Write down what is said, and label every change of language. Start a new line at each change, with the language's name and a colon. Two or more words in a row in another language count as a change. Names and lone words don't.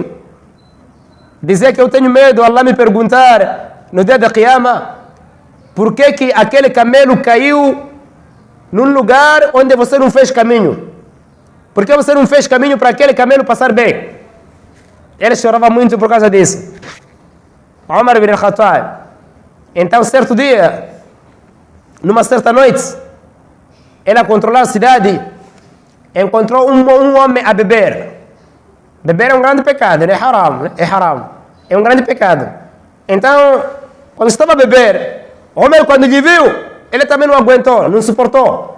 Portuguese: Dizia que eu tenho medo, Allah me perguntar no dia da Qiyama, por que aquele camelo caiu num lugar onde você não fez caminho? Por que você não fez caminho para aquele camelo passar bem? Ele chorava muito por causa disso. Omar ibn al-Khattab. Então, certo dia, numa certa noite, ele a controlar a cidade, encontrou um homem a beber. Beber é um grande pecado, é haram, né? É haram. É um grande pecado. Então, quando estava a beber, o homem, quando lhe viu, ele também não aguentou, não suportou.